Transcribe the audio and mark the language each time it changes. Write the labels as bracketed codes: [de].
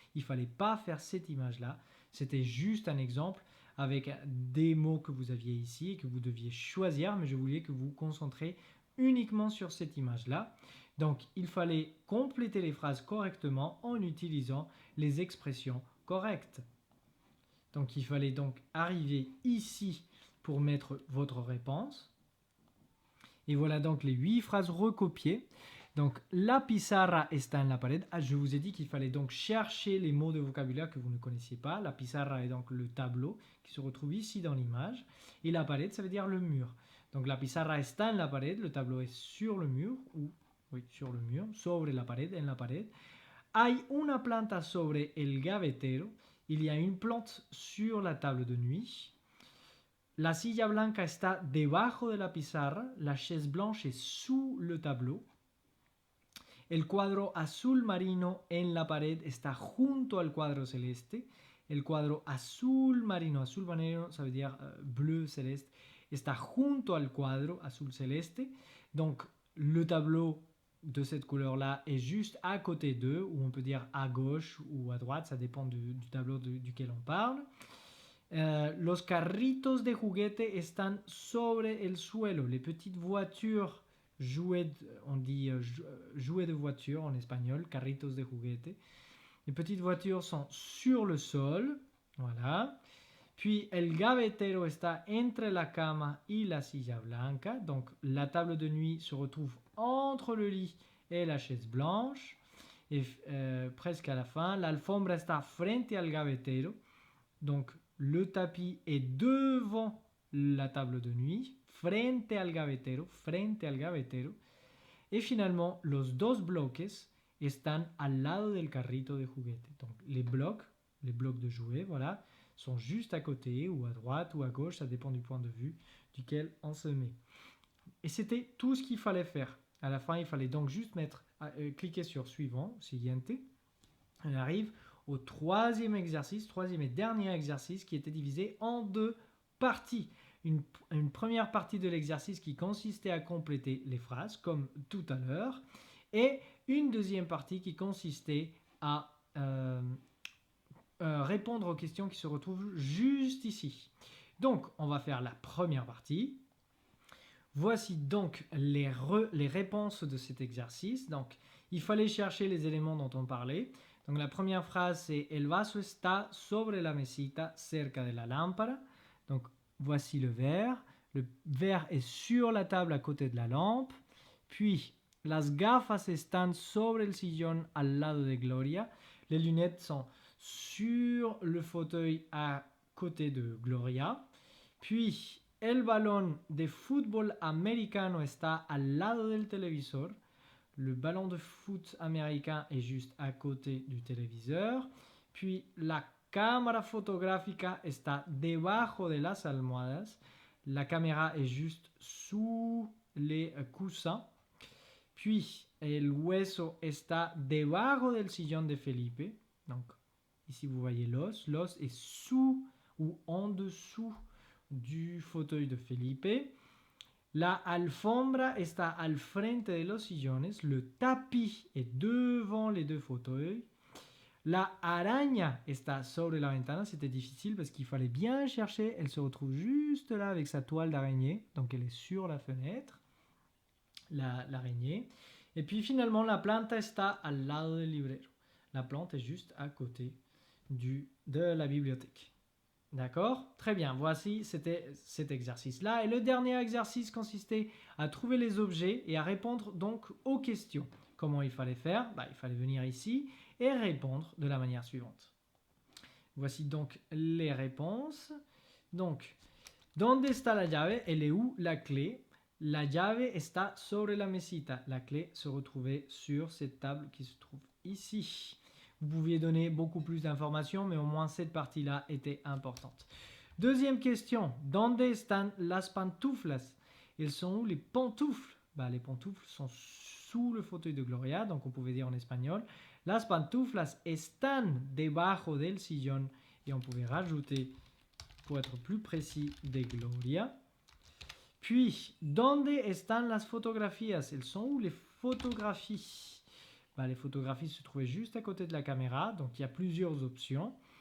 [fr] Il ne fallait pas faire cette image-là. C'était juste un exemple avec des mots que vous aviez ici et que vous deviez choisir, mais je voulais que vous vous concentrez uniquement sur cette image-là. Donc, il fallait compléter les phrases correctement en utilisant les expressions correctes. Donc, il fallait donc arriver ici pour mettre votre réponse. Et voilà donc les 8 phrases recopiées. [es] Donc, la pizarra está en la pared. [fr] Ah, je vous ai dit qu'il fallait donc chercher les mots de vocabulaire que vous ne connaissiez pas. La pizarra est donc le tableau qui se retrouve ici dans l'image. Et la pared, ça veut dire le mur. [es] Donc, la pizarra está en la pared. [fr] Le tableau est sur le mur. Ou, oui, sur le mur. [es] Sobre la pared, en la pared. Hay una planta sobre el gavetero. [fr] Il y a une plante sur la table de nuit. [es] La silla blanca está debajo de la pizarra. [fr] La chaise blanche est sous le tableau. [es] El cuadro azul marino en la pared está junto al cuadro celeste. El cuadro azul marino, [fr] ça veut dire bleu céleste, [es] está junto al cuadro azul celeste. [fr] Donc le tableau de cette couleur-là est juste à côté d'eux, ou on peut dire à gauche ou à droite, ça dépend du tableau duquel on parle. [es] Los carritos de juguete están sobre el suelo. [fr] Les petites voitures jouets, on dit jouets de voiture en espagnol, [es] carritos de juguete. [fr] Les petites voitures sont sur le sol. Voilà. Puis [es] el gavetero está entre la cama y la silla blanca. [fr] Donc la table de nuit se retrouve entre le lit et la chaise blanche. Et presque à la fin, [es] la alfombra está frente al gavetero. [fr] Donc, le tapis est devant la table de nuit. [es] Frente al gavetero, frente al gavetero. [fr] Et finalement, [es] los dos bloques están al lado del carrito de juguete. [fr] Donc, les blocs de jouets, voilà, sont juste à côté, ou à droite, ou à gauche, ça dépend du point de vue duquel on se met. Et c'était tout ce qu'il fallait faire. À la fin, il fallait donc juste cliquer sur suivant, siguiente. On arrive au troisième exercice, troisième et dernier exercice qui était divisé en deux parties. Une première partie de l'exercice qui consistait à compléter les phrases, comme tout à l'heure, et une deuxième partie qui consistait à répondre aux questions qui se retrouvent juste ici. Donc, on va faire la première partie. Voici donc les réponses de cet exercice. Donc, il fallait chercher les éléments dont on parlait. Donc, la première phrase, c'est « [es] El vaso está sobre la mesita cerca de la lámpara ». [fr] Donc, voici le verre. Le verre est sur la table à côté de la lampe. Puis, [es] « Las gafas están sobre el sillón al lado de Gloria ». [fr] Les lunettes sont sur le fauteuil à côté de Gloria. [es] Puis, el balón de fútbol americano está al lado del televisor. [fr] Le ballon de foot américain est juste à côté du téléviseur. [es] Puis, la cámara fotográfica está debajo de las almohadas. [fr] La caméra est juste sous les coussins. [es] Puis, el hueso está debajo del sillón de Felipe. [fr] Donc, ici, vous voyez l'os. L'os est sous ou en dessous du fauteuil de Felipe. [es] La alfombra está al frente de los sillones. [fr] Le tapis est devant les deux fauteuils. [es] La araña está sobre la ventana. [fr] C'était difficile parce qu'il fallait bien chercher. Elle se retrouve juste là avec sa toile d'araignée. Donc elle est sur la fenêtre, l'araignée. Et puis finalement, [es] la planta está al lado del librero. [fr] La plante est juste à côté de la bibliothèque. D'accord? Très bien, voici, c'était cet exercice-là. Et le dernier exercice consistait à trouver les objets et à répondre donc aux questions. Comment il fallait faire? Il fallait venir ici et répondre de la manière suivante. Voici donc les réponses. Donc, [es] ¿dónde está la llave? [fr] Elle est où la clé? [es] La llave está sobre la mesita. [fr] La clé se retrouvait sur cette table qui se trouve ici. Vous pouviez donner beaucoup plus d'informations, mais au moins cette partie-là était importante. Deuxième question. [es] ¿Dónde están las pantuflas? [fr] Elles sont où les pantoufles? Les pantoufles sont sous le fauteuil de Gloria, donc on pouvait dire en espagnol. [es] Las pantuflas están debajo del sillón. [fr] Et on pouvait rajouter, pour être plus précis, de Gloria. Puis, [es] ¿dónde están las fotografías? [fr] Elles sont où les photographies? Les photographies se trouvaient juste à côté de la caméra, donc il y a plusieurs options.